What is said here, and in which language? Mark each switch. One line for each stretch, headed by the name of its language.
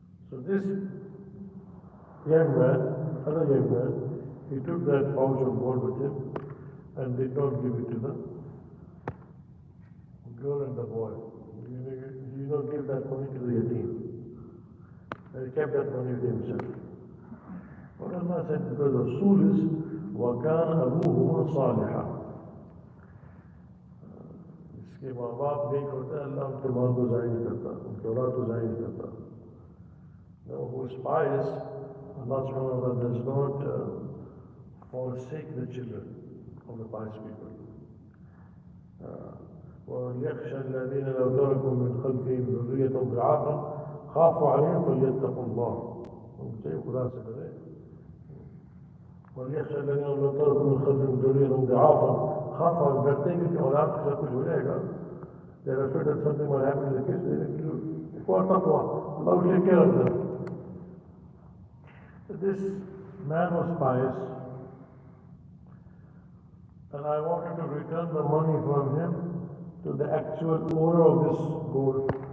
English: So this young man, other young man, he took that pouch of gold with him and did not give it to the girl and the boy. He did not give that money to the yatim. And he kept that money with himself. What Allah said, because the Rasul is
Arabic: وَكَانَ أَبُوهُمَا صَالِحًا.
Hindi: इसके माँ बाप नेक होते हैं, अल्लाह उनके माल को ज़ाया नहीं करता, उनके औलाद को ज़ाया नहीं करता.
English: Now who is pious, Allah subhanahu wa ta'ala does not forsake the children of the pious people.
Arabic: وَلْيَخْشَى الَّذِينَ لَوْ تَرَكُوا مِنْ خَلْفِهِمْ ذُرِّيَّةً ضِعَافًا خَافُوا عَلَيْهِمْ فَلْيَتَّقُوا اللَّهَ.
Hindi: चाहिए खुदा से डरे.
Arabic: وَلْيَخْشَى الَّذِينَ لَوْ تَرَكُوا مِنْ خَلْفِهِمْ ذُرِّيَّةً ضِعَافًا خَافُوا عَلَيْهِمْ.
Hindi: डरते हैं कि औलाद के साथ कुछ हो जाएगा.
English: They are afraid that something might happen to the kids. They need to acquire taqwa. Allah will take care of them. This man was pious, and I wanted to return the money from him to the actual owner of this gold.